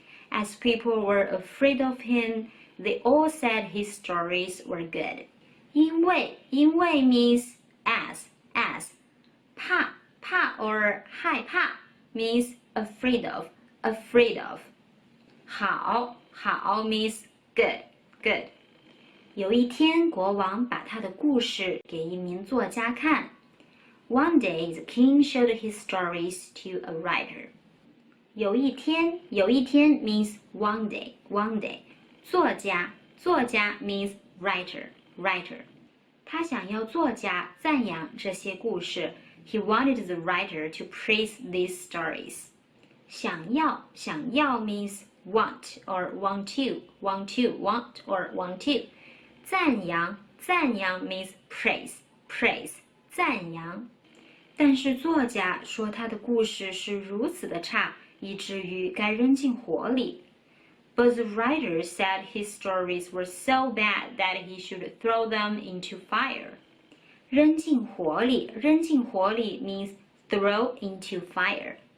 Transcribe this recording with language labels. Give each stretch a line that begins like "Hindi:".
English: As people were afraid of him, they all said his stories were good. 因为 means as. 怕 or 害怕 means afraid of. 好 means good.
Chinese: 有一天，国王把他的故事给一名作家看。
English: One day, the king showed his stories to a writer. 有一天 means one day. 作家 means writer.
Chinese: 他想要作家赞扬这些故事。
English: He wanted the writer to praise these stories. 想要 means want or want to. 赞扬 means praise.
Chinese: 赞扬。但是作家说他的故事是如此的差，以至于该扔进火里。
English: But the writer said his stories were so bad that he should throw them into fire.
Chinese: 扔进火里
English: means throw into fire.